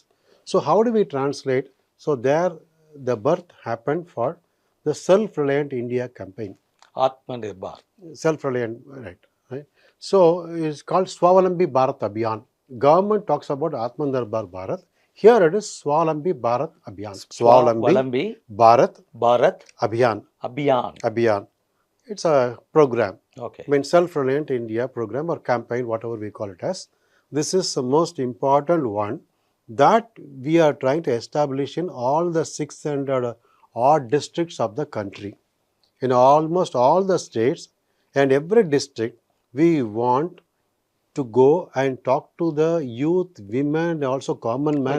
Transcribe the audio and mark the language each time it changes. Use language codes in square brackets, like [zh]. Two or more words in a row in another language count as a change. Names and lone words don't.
[en] So how do we translate? So there, the birth happened for the Self-Reliant India campaign. Atmanirbhar. Self-reliant, right? So it's called Swawalambi Bharat Abhiyan. Government talks about Atmanirbhar Bharat. Here it is Swawalambi Bharat Abhiyan. Swawalambi Swawalambi Bharat Bharat Abhiyan. Abhiyan. Abhiyan. It's a program. Okay. I mean, Self-Reliant India program or campaign, whatever we call it as. This is the most important one that we are trying to establish in all the 600 odd districts of the country. In almost all the states and every district, we want to go and talk to the youth, women, and also common man